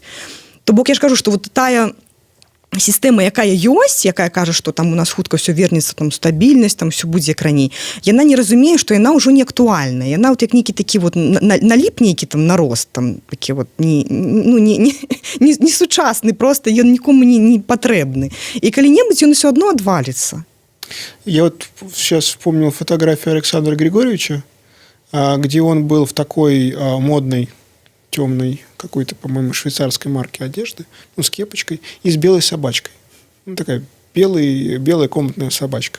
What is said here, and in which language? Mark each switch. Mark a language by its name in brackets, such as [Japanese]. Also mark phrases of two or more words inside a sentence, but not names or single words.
[Belarusian] То бок я ж кажу, што вот тая сістэма, якая ёсць, якая кажа, што там у нас хутка ўсё вернецца, там стабільнасць, там ўсё будзе як раней, яна не разумее, што яна ўжо не актуальная. Яна вот як нейкі такі вот наліп нейкі там нарост, там такі вот не сучасны, просто ён нікому не патрэбны. І калі-небудзь ён усё адно адваліцца. [Russian] Я вот сейчас вспомнил фотографию Александра Григорьевича, где он был в такой модной, темной, какой-то, по-моему, швейцарской марки одежды, ну, с кепочкой и с белой собачкой. Ну, такая белая комнатная собачка.